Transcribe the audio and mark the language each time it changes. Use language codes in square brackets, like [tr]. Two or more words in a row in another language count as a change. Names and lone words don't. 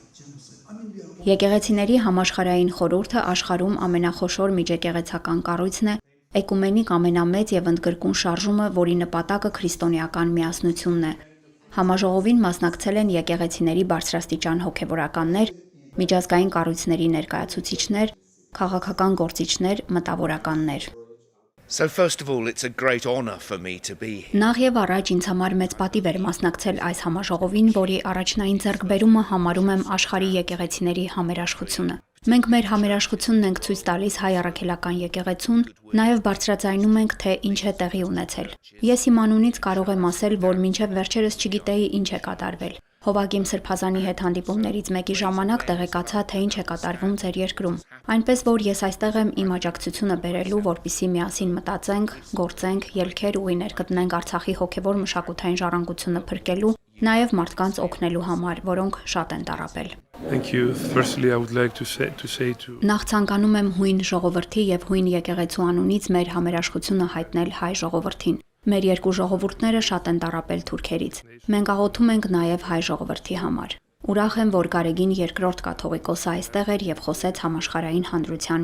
[hy] Եկեղեցիների համաշխարհային խորհուրդը աշխարհում ամենախոշոր միջեկեղեցական կառույցն է, էկումենիկ ամենամեծ եւ ընդգրկուն շարժումը, որի նպատակը քրիստոնեական միասնությունն է։ Համաժողովին մասնակցել են եկեղեցիների բարձրաստիճան հոգևորականներ, միջազգային կառույցների ներկայացուցիչներ, քաղաքական գործիչներ, մտավորականներ։ [en] So first of all, it's a great honour for me to be here. [hy] Նախ եւ առաջ ինձ համար մեծ պատիվ էր մասնակցել այս համաժողովին, որի առաջնային ձեռքբերումը համարում եմ աշխարհի եկեղեցիների համերաշխությունը։ Մենք մեր համերաշխությունն ենք ցույց տալիս հայ առաքելական եկեղեցուն, նաև բարձրաձայնում ենք, թե ինչ է տեղի ունեցել։ Ես իմ անունից կարող եմ ասել, որ մինչև վերջերս չգիտեի ինչ է կատարվել։ Հովակիմ Սրբազանի հետ հանդիպումներից մեկի ժամանակ տեղեկացա, թե ինչ է կատարվում ձեր երկրում։ Այնպես որ ես այստեղ եմ իմ աջակցությունը բերելու, որպեսզի միասին մտածենք, գործենք, ելքեր ու իներ գտնենք Արցախի հոգևոր մշակութային ժառանգությունը փրկելու, նաև մարդկանց օգնելու համար, որոնք շատ են տառապել։ [en] Thank you. Firstly, I would like to say to [hy] Նախ ցանկանում եմ հույն ժողովրդի եւ հույն եկեղեցու անունից մեր համերաշխությունը հայտնել հայ ժողովրդին։ Մեր երկու ժողովուրդները շատ են տառապել թուրքերից։ Մենք աղոթում ենք նաև հայ ժողովրդի համար։ Ուրախ եմ, որ Գարեգին երկրորդ կաթողիկոսը այստեղ էր եւ խոսեց համաշխարհային հանրության